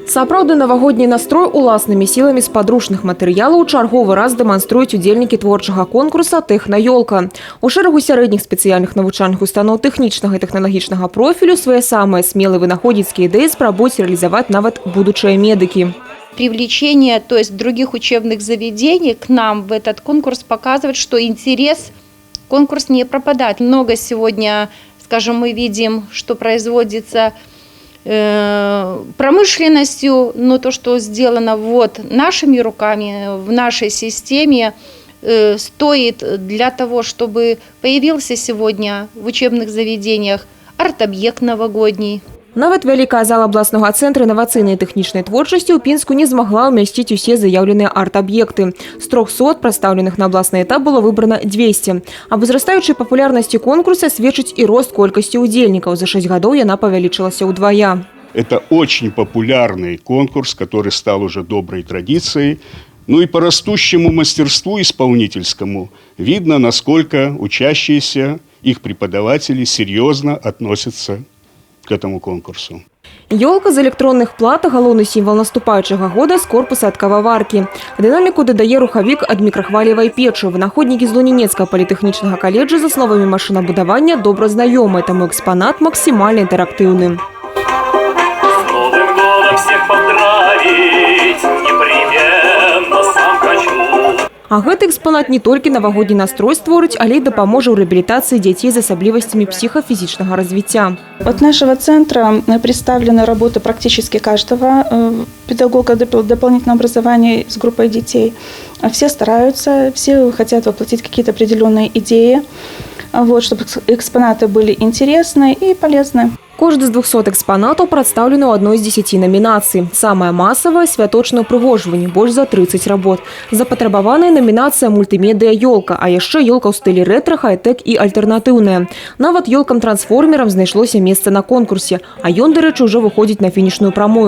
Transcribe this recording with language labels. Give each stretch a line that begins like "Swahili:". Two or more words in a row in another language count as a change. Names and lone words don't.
Belarusian: Сапраўдны навагодні настрой уласнымі сіламі з падручных матэрыялаў чарговы раз дэманструюць удзельнікі творчага конкурса «Тэхнаёлка». У шэрагу сярэдніх спецыяльных навучальных устаноў тэхнічнага і тэхналагічнага профілю свае самыя смелыя вынаходніцкія ідэі спрабуюць рэалізаваць нават будучыя медыкі.
Russian: Привлечение, то есть других учебных заведений к нам в этот конкурс показывает, что интерес, конкурс не пропадает. Много сегодня, скажем, мы видим, что производится промышленностью, но то, что сделано вот нашими руками, в нашей системе, стоит для того, чтобы появился сегодня в учебных заведениях арт-объект новогодний.
Belarusian: Нават вялікая зала абласнога цэнтра інавацыйнай і тэхнічнай творчасці ў Пінску не змагла ўмясціць усе заяўленыя арт-аб'екты. З 300 прадстаўленых на абласны этап было выбрана 200. Аб узрастаючай папулярнасці конкурса сведчыць і рост колькасці удзельнікаў. За 6 гадоў яна павялічылася ўдвая.
Russian: Это очень популярный конкурс, который стал уже доброй традицией. Ну и по растущему мастерству исполнительскому видно, насколько учащиеся, их преподаватели серьезно относятся к этому конкурсу.
Belarusian: Ёлка з электронных плат – галоўны сімвал наступаючага года з корпуса ад кававаркі. Дынаміку дадае рухавік ад мікрахвалевай печы. Вынаходнікі з Лунінецкага палітэхнічнага каледжа за словамі машынабудавання добра знаёмы, таму экспанат максімальна інтэрактыўны.
Russian: С Новым годом всех поздравить, непременно сам хочу.
Belarusian: А гэты экспанат не толькі навагодні настрой створыць, але і дапаможа ў рэабілітацыі дзяцей з асаблівасцямі псіхафізічнага развіцця.
Russian: От нашего центра представлены работы практически каждого педагога дополнительного образования с группой детей. Все стараются, все хотят воплотить какие-то определенные идеи, вот, чтобы экспонаты были интересны и полезны.
Belarusian: Кожны з 200 экспанатаў прадстаўлены ў адной з 10 намінацый. Самая масавая – святочнае ўпрыгожванне, больш за 30 работ. Запатрабаваная намінацыя мультымедыя «Ёлка», а яшчэ ёлка ў стылі рэтра, хай-тэк і альтэрнатыўная. Нават ёлкам-трансформерам знайшлося месца на конкурсе, а ён, дарэчы, ўжо выходзіць на фінішную прамую.